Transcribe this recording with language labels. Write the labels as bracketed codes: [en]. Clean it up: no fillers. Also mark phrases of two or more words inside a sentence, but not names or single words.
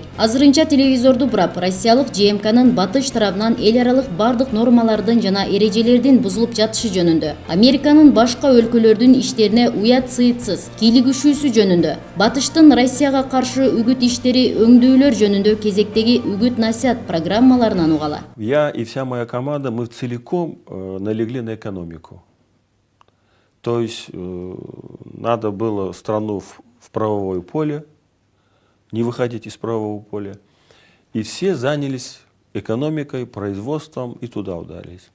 [ky] Азырынча телевизорду бурап, Россиялык ЖМКнын батыш тарабынан эл аралык бардык нормалардын жана эрежелердин бузулуп жатышы жөнүндө, Американын башка өлкөлөрдүн иштерине уят сыйтсыз кийлигишүүсү жөнүндө, батыштын Россияга каршы үгүт иштери өңдүүлөр жөнүндө кезектеги үгүт-насихат программаларынан угала. [ru] Я и вся моя команда, мы целиком налегли на экономику. То есть надо было страну в правовое поле, не выходить из правового поля. И все занялись экономикой, производством и туда удались.